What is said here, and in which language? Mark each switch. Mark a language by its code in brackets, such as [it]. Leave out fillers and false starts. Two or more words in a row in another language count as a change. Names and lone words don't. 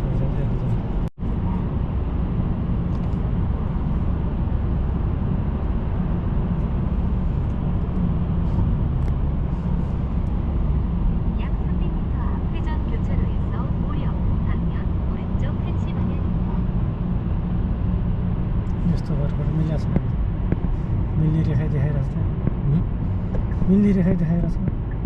[ko] 약 300m 앞 회전 교차로에서 우측 방면 오른쪽 1시 방향입니다. [ne] यस्तो भरबाट मिलाएको छ मिल्ने रेखा देखाइरहेको छ मिल्ने रेखा देखाइरहेको छ